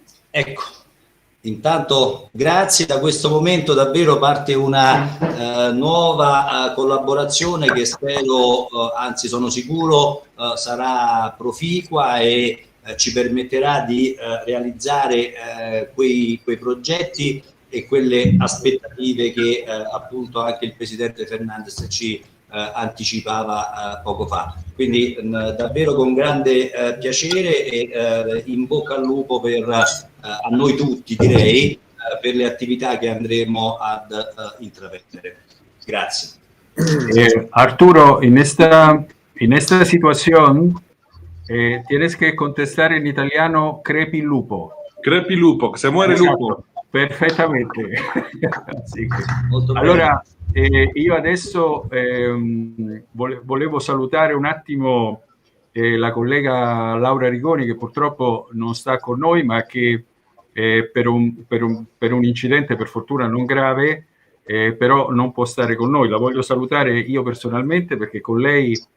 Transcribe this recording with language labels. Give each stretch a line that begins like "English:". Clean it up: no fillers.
Italian: Ecco, intanto grazie, da questo momento davvero parte una nuova collaborazione che spero, anzi sono sicuro, sarà proficua e ci permetterà di realizzare quei progetti e quelle aspettative che appunto anche il Presidente Fernandez ci anticipava poco fa. Quindi davvero con grande piacere e in bocca al lupo per a noi tutti, direi, per le attività che andremo ad intraprendere. Grazie.
Spanish: Arturo, en esta situación tienes que contestar en italiano
Italian: crepi lupo. Crepi lupo, se muore lupo. Perfettamente. Allora, io adesso volevo salutare un attimo la collega Laura Rigoni, che purtroppo non sta con noi, ma che per un incidente, per fortuna non grave, però non può stare con noi. La voglio salutare io personalmente, perché con lei